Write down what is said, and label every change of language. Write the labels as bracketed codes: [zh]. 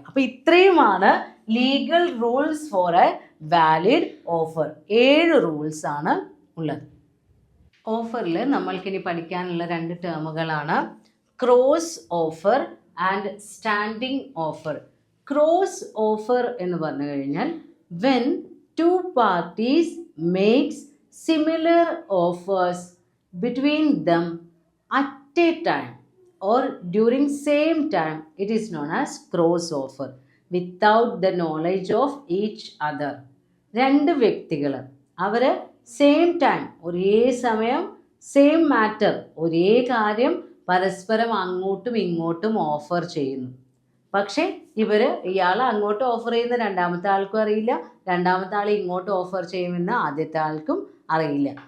[ml] അപ്പോൾ ഇത്രയുമാണ് [en] Legal rules for a valid offer. [ml] 7 rules ആണ് ഉള്ളത്. ഓഫറിൽ നമ്മൾക്കിനി പഠിക്കാനുള്ള 2 ടേമുകളാണ് cross offer and standing offer. [en] cross offer [ml] എന്ന് പറഞ്ഞു കഴിഞ്ഞാൽ [en] When 2 parties makes similar offers between them at a time or during same time, it is known as cross offer without the knowledge of each other. [ml] 2 വ്യക്തികൾ അവർ same time, ഒരേ സമയം, same matter, ഒരേ കാര്യം പരസ്പരം അങ്ങോട്ടും ഇങ്ങോട്ടും ഓഫർ ചെയ്യുന്നു. പക്ഷേ ഇയാൾ അങ്ങോട്ട് ഓഫർ ചെയ്യുന്ന രണ്ടാമത്തെ ആൾക്കും അറിയില്ല, രണ്ടാമത്തെ ആൾ ഇങ്ങോട്ട് ഓഫർ ചെയ്യുമെന്ന് ആദ്യത്തെ ആൾക്കും അറിയില്ല.